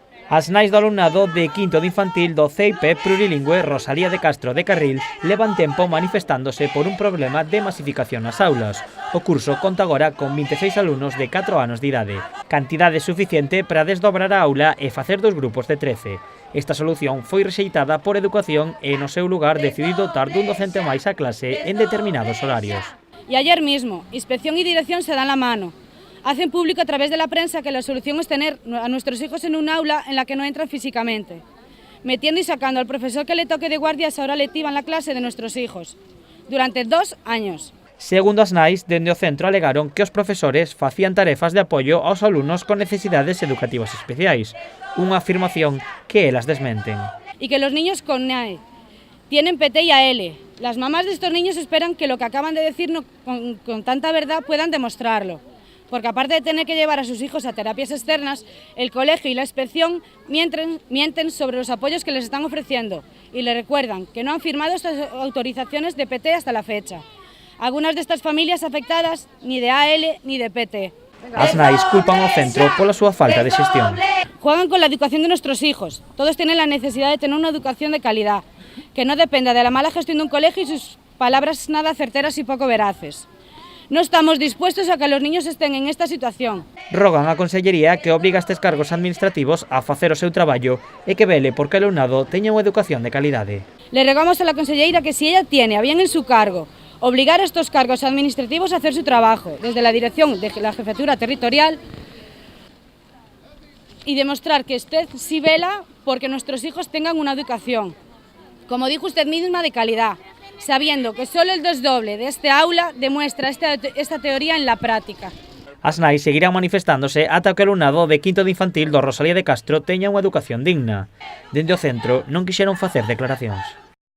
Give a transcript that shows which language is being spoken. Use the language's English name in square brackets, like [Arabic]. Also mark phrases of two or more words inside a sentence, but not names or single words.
[Galician] As nais do alumnado de quinto de infantil do CEIP plurilingüe Rosalía de Castro de Carril levan tempo manifestándose por un problema de masificación nas aulas. O curso conta agora con 26 alumnos de 4 anos de idade, cantidade suficiente para desdobrar a aula e facer dos grupos de 13. Esta solución foi rexeitada por Educación e no seu lugar decidiu dotar dun docente máis a clase en determinados horarios. [Spanish] Y ayer mismo, Inspección y Dirección se dan la mano. Hacen público a través de la prensa que la solución es tener a nuestros hijos en un aula en la que no entran físicamente, metiendo y sacando al profesor que le toque de guardia a esa hora lectiva en la clase de nuestros hijos, durante 2 años. [Galician] Segundo as nais, dende o centro alegaron que os profesores facían tarefas de apoio aos alumnos con necesidades educativas especiais, unha afirmación que elas desmenten. [Spanish] Y que los niños con NAE tienen PT y AL. Las mamás de estos niños esperan que lo que acaban de decir con tanta verdad puedan demostrarlo. Porque aparte de tener que llevar a sus hijos a terapias externas, el colegio y la inspección mienten sobre los apoyos que les están ofreciendo y le recuerdan que no han firmado estas autorizaciones de PT hasta la fecha. Algunas de estas familias afectadas ni de AL ni de PT. [Galician] As nais culpan ao centro pola súa falta de xestión. [Spanish] Juegan con la educación de nuestros hijos. Todos tienen la necesidad de tener una educación de calidad, que no dependa de la mala gestión de un colegio y sus palabras nada certeras y poco veraces. No estamos dispuestos a que los niños estén en esta situación. [Galician] Rogan a Consellería que obriga a estes cargos administrativos a facer o seu traballo e que vele porque o alumnado teña unha educación de calidade. [Spanish] Le rogamos a la conselleira que si ella tiene a bien en su cargo obligar a estos cargos administrativos a hacer su trabajo desde la dirección de la jefatura territorial y demostrar que usted sí vela porque nuestros hijos tengan una educación, como dijo usted misma, de calidad, sabiendo que solo el desdoble de este aula demuestra esta teoría en la práctica. [Galician] As nais seguirán manifestándose ata que o alumnado de quinto de infantil do Rosalía de Castro teña unha educación digna. Dende o centro non quixeron facer declaracións.